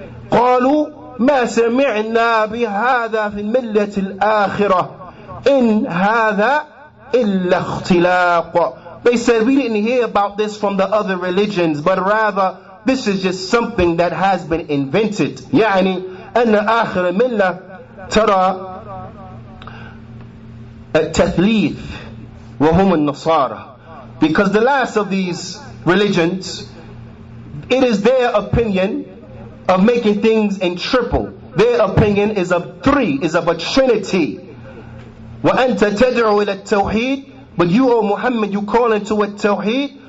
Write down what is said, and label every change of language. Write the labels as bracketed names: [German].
[Arabic] قَالُوا مَا سَمِعْنَا بِهَذَا فِي الْمِلَّةِ الْآخِرَةِ إِنْ هَذَا إِلَّا اخْتِلَاقٌ. [English] They said, we didn't hear about this from the other religions, but rather this is just something that has been invented. [Arabic] يعني أن آخر ملة ترى التثليث وهم النصارى. [English] Because the last of these religions, it is their opinion of making things in triple. Their opinion is of three, is of a trinity. [Arabic] وأنت تدعو إلى التوحيد. [English] But you, O Muhammad, you call into a tawheed.